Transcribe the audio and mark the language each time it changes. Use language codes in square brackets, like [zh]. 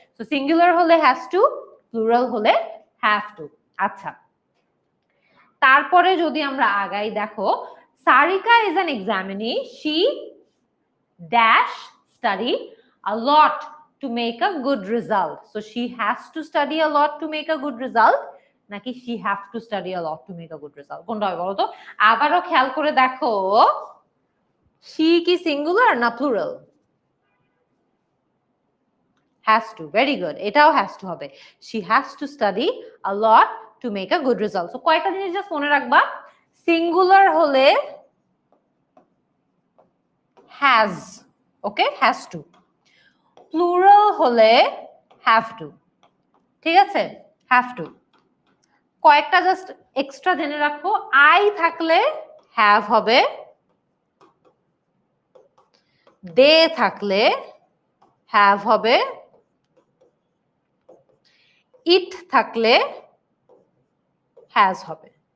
[bn] So singular হলে has to, plural হলে have to. [en] আচ্ছা, [bn] তারপরে যদি আমরা আগাই, দেখো [en] Sarika is an examinee, she dash study a lot to make a good result. So she has to study a lot to make a good result নাকি she have to study a lot to make a good result? [bn] কোনটা হবে বলো তো? আবারও খেয়াল করে দেখো, she কি সিঙ্গুলার না plural? [en] has to. Very good. এটাও has to হবে। she has to study a lot to make a good result. [bn] So কয়টা জিনিস জাস্ট মনে রাখবা, সিঙ্গুলার হলে has, okay, has to, plural হলে হ্যাভ টু। ঠিক আছে, হ্যাভ টু। কয়েকটা জাস্ট এক্সট্রা জেনে রাখো, আই থাকলে হ্যাভ হবে, দে থাকলে হ্যাভ হবে, ইট থাকলে হ্যাজ হবে।